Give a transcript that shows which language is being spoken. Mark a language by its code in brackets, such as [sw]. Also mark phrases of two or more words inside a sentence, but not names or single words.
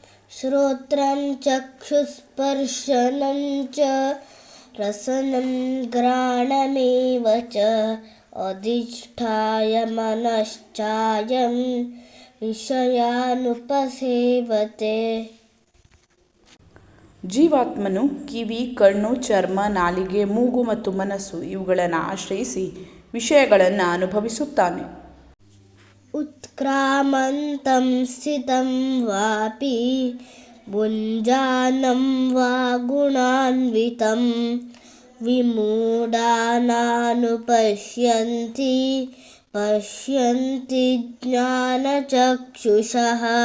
[sa] श्रोत्रं चक्षुस्पर्शनं च रसनं घ्राणमेव च अधिष्ठाय मनश्चायं ವಿಷಯಾನುಪಸೇವತೆ. [kn] ಜೀವಾತ್ಮನು ಕಿವಿ, ಕಣ್ಣು, ಚರ್ಮ, ನಾಲಿಗೆ, ಮೂಗು ಮತ್ತು ಮನಸ್ಸು ಇವುಗಳನ್ನು ಆಶ್ರಯಿಸಿ ವಿಷಯಗಳನ್ನು ಅನುಭವಿಸುತ್ತಾನೆ. [sa] ಉತ್ಕ್ರಾಮಂತಂ ಸ್ಥಿತಂ ವಾಪಿ ಭುಂಜಾನಂ ವಾ ಗುಣಾನ್ವಿತಂ ವಿಮೂಢಾನಾನುಪಶ್ಯಂತಿ ಪಶ್ಯಂತಿ ಜ್ಞಾನಚಕ್ಷುಷಃ.